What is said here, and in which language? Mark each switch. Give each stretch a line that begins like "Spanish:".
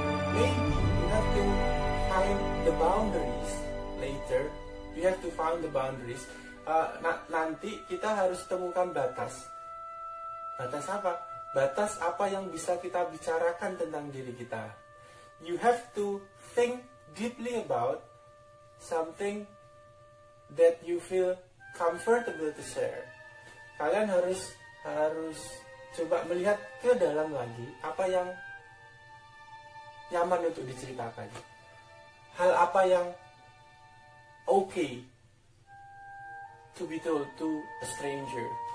English: Maybe you have to find the boundaries later. You have to find the boundaries.
Indonesian: Nanti kita harus temukan batas. Batas apa? Batas apa yang bisa kita bicarakan tentang diri kita.
English: You have to think deeply about something that you feel comfortable to share.
Indonesian: Kalian harus coba melihat ke dalam lagi apa yang nyaman untuk diceritakan, hal apa yang
English: okay to be told to a stranger.